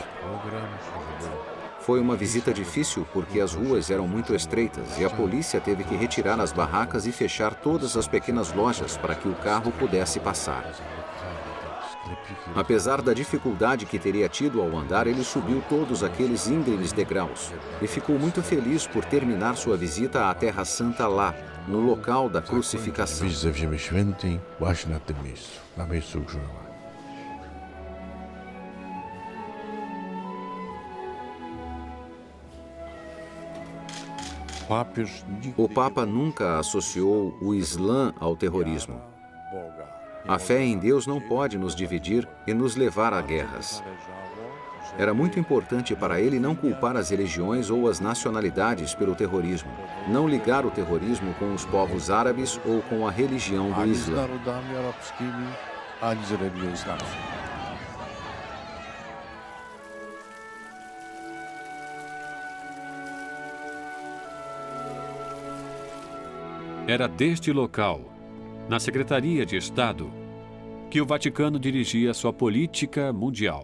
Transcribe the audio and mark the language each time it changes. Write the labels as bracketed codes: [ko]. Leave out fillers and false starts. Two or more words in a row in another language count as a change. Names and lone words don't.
[pt] Foi uma visita difícil porque as ruas eram muito estreitas e a polícia teve que retirar as barracas e fechar todas as pequenas lojas para que o carro pudesse passar. Apesar da dificuldade que teria tido ao andar, ele subiu todos aqueles íngremes degraus e ficou muito feliz por terminar sua visita à Terra Santa lá, no local da crucificação. [pl] wizytę w Ziemi Świętej właśnie na tym miejscu, na miejscu ukrzyżowania. [pt] O Papa nunca associou o Islã ao terrorismo. A fé em Deus não pode nos dividir e nos levar a guerras. Era muito importante para ele não culpar as religiões ou as nacionalidades pelo terrorismo, não ligar o terrorismo com os povos árabes ou com a religião do [pl] Ani z [pt] Islã. [pl] narodami arabskimi, ani z religią islamską. [pt] Era deste local, na Secretaria de Estado, que o Vaticano dirigia sua política mundial.